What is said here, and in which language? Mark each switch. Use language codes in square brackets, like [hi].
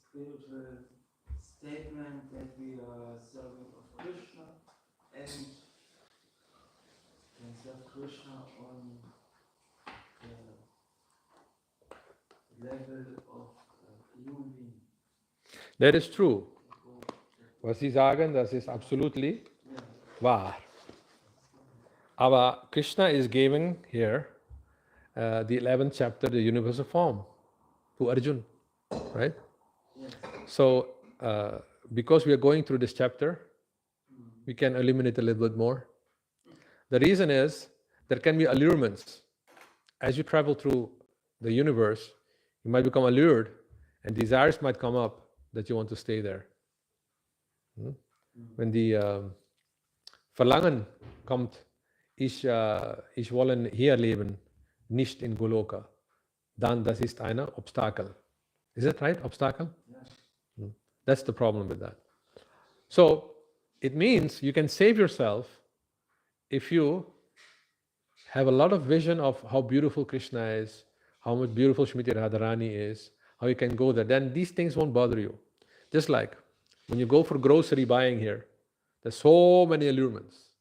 [en] spiritual statement that we are serving of Krishna and can serve Krishna on the level of human being. That is true. [de] Was Sie sagen, das ist absolutely wahr. [en] Aber Krishna is giving here the 11th chapter, the universal form, to Arjun, right? Yes. So, because we are going through this chapter, we can illuminate a little bit more. The reason is there can be allurements. As you travel through the universe, you might become allured, and desires might come up that you want to stay there. [de] Wenn die Verlangen kommt, ich wollen hier leben, nicht in Goloka, dann das ist ein Obstakel. [en] Is that right? Obstacle? Yes. That's the problem with that. So it means you can save yourself if you have a lot of vision of how beautiful Krishna is, how much beautiful Shrimati Radharani is, how you can go there. Then these things won't bother you. Just like when you go for grocery buying here, there's so many allurements.